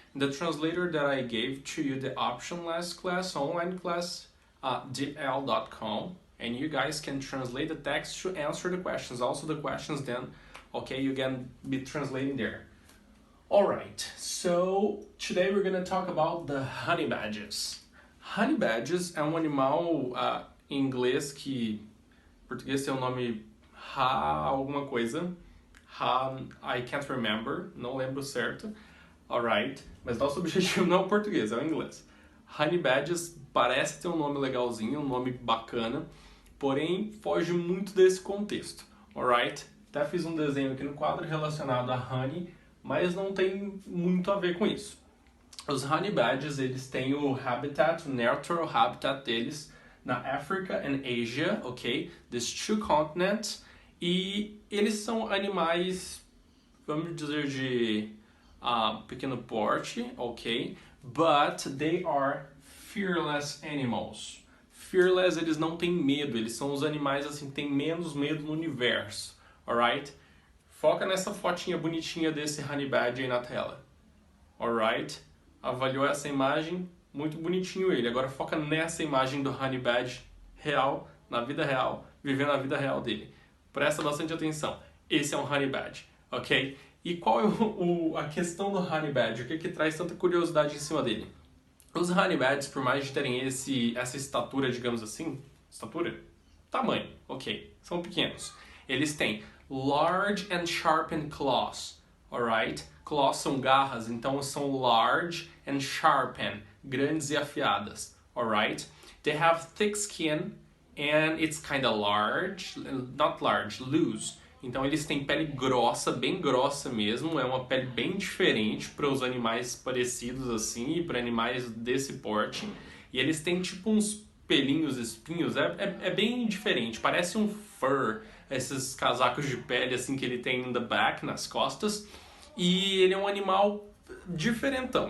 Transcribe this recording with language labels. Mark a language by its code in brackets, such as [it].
[en] The translator that I gave to you the option last class, online class, deepl.com, and you guys can translate the text to answer the questions. Also the questions then, okay, you can be translating there. Alright, so today we're gonna talk about the honey badgers. [pt] Honey badgers é um animal em inglês que em português tem o nome alguma coisa. [en] I can't remember, [pt] não lembro certo. Alright, mas nosso objetivo não é o português, é o inglês. Honey badgers parece ter um nome legalzinho, um nome bacana, porém foge muito desse contexto. Alright, até fiz um desenho aqui no quadro relacionado a honey, mas não tem muito a ver com isso. Os honey badgers, eles têm o habitat, o natural habitat deles na África e Ásia, ok? [en] These two continents. [pt] E eles são animais, vamos dizer, de pequeno porte, ok? [en] But they are fearless animals. [pt] Fearless, eles não têm medo, eles são os animais assim que têm menos medo no universo, alright? Foca nessa fotinha bonitinha desse honey badger aí na tela. Alright? Avaliou essa imagem? Muito bonitinho ele. Agora foca nessa imagem do honey badger real, na vida real, vivendo a vida real dele. Presta bastante atenção. Esse é um honey badger, ok? E qual é a questão do honey badger? O que traz tanta curiosidade em cima dele? Os honey badgers, por mais de terem essa estatura, digamos assim, estatura? Tamanho, ok. São pequenos. Eles têm [en] large and sharpened claws, alright? [pt] Claws são garras, então são [en] large and sharpened, [pt] grandes e afiadas, alright? [en] They have thick skin and it's kind of large, not large, loose. [pt] Então eles têm pele grossa, bem grossa mesmo, é uma pele bem diferente para os animais parecidos assim e para animais desse porte. E eles têm tipo uns pelinhos, espinhos, é bem diferente, parece um fur, esses casacos de pele assim que ele tem [en] in the back, [pt] nas costas, e ele é um animal diferentão.